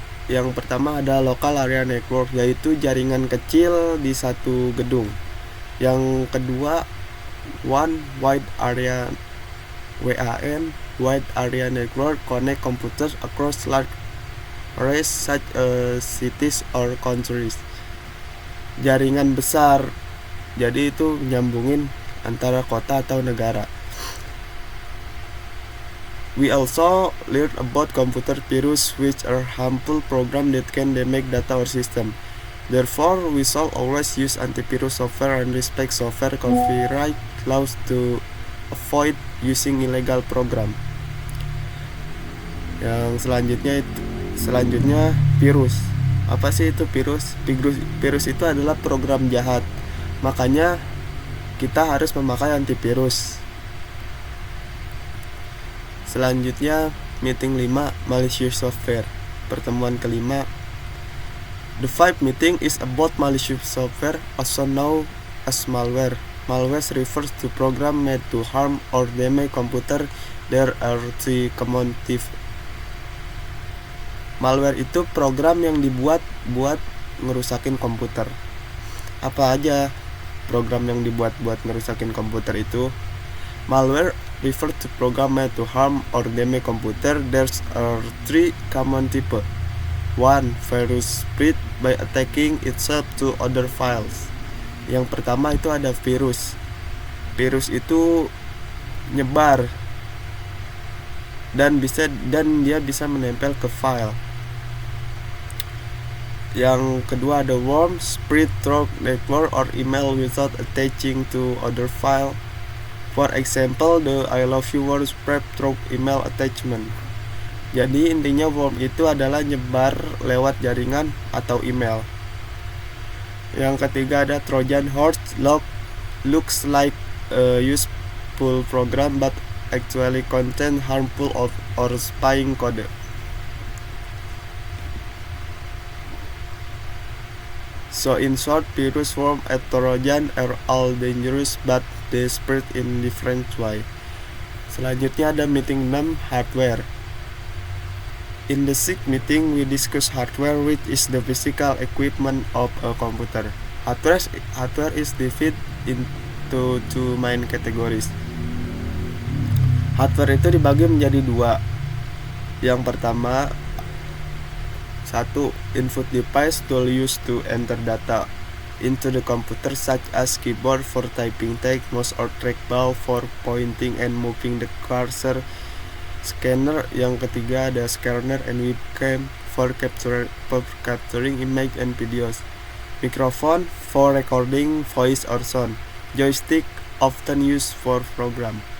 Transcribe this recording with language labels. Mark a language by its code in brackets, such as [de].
[id] Yang pertama ada local area network, yaitu jaringan kecil di satu gedung. Yang kedua [en] wide area WAN, wide area network, connect computers across large areas such as cities or countries. [id] Jaringan besar, jadi itu nyambungin antara kota atau negara. [en] We also learn about computer virus, which are harmful programs that can damage data or system. Therefore, we shall always use antivirus software and respect software copyright laws to avoid using illegal program. [id] Yang selanjutnya virus. Apa sih itu virus? Virus itu adalah program jahat. Makanya kita harus memakai antivirus. Selanjutnya meeting 5, [en] malicious software. [id] Pertemuan kelima. [en] The 5th meeting is about malicious software, also known as malware. Malware refers to program made to harm or damage computer. There are three common types. [id] Malware itu program yang dibuat buat ngerusakin komputer. Apa aja program yang dibuat buat ngerusakin komputer itu? [en] Malware refer to program made to harm or damage computer. There's three common type. 1. Virus spread by attaching itself to other files. [id] Yang pertama itu ada virus. Virus itu nyebar dan dia bisa menempel ke file. Yang kedua ada [en] worm, spread through network or email without attaching to other file. For example, the I love you word spread through email attachment. [id] Jadi intinya worm itu adalah nyebar lewat jaringan atau email. Yang ketiga ada [en] Trojan horse, looks like a useful program but actually contain harmful or spying code. So in short, virus, worm, and Trojan are all dangerous but they spread in different way. [id] Selanjutnya ada meeting 6, [en] hardware. In the 6th meeting, we discuss hardware, which is the physical equipment of a computer. Hardware is divided into two main categories. [id] Hardware itu dibagi menjadi dua. Yang pertama, satu, [en] input device tool used to enter data into the computer such as keyboard for typing text, mouse or trackball for pointing and moving the cursor, scanner. [id] Yang ketiga ada [en] scanner and webcam for capturing image and videos, microphone for recording voice or sound, joystick often used for program.